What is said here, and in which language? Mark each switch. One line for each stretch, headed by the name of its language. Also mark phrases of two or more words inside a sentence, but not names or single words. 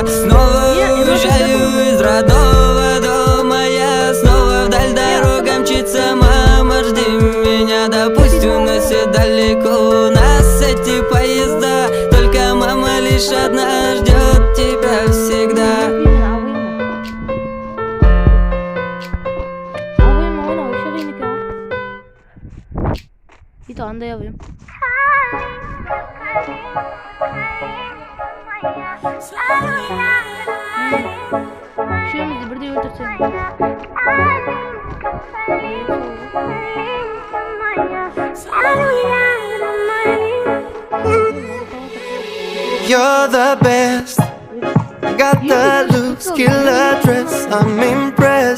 Russian: Снова уезжаю из родного дома я. Снова вдаль дорога мчится, мама, жди меня. Да пусть уносит далеко нас эти поезда. Только мама лишь одна ждет тебя всегда.
Turkish: Bir tane de yapayım. Şuyumuzu burada öldürsene.
English: You're the best. Got the looks, killer dress. I'm impressed.